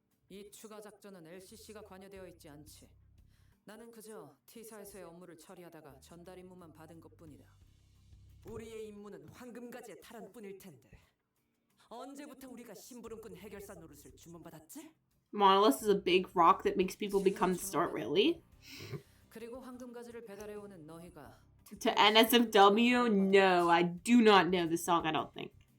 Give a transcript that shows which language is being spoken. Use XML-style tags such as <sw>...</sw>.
<ko>이 추가 작전은 LCC가 관여되어 있지 않지. 나는 그저 T사에서의 업무를 처리하다가 전달 임무만 받은 것뿐이다. 우리의 임무는 황금가지의 탈환뿐일 텐데. 언제부터 우리가 심부름꾼 해결사 노릇을 주문받았지?</ko> <en>Monolith is a big rock that makes people become distort, really?</en> <ko>그리고 황금가지를 배달해 오는 너희가</ko> <en>To NSFW? No, I do not know this song, I don't think.</en>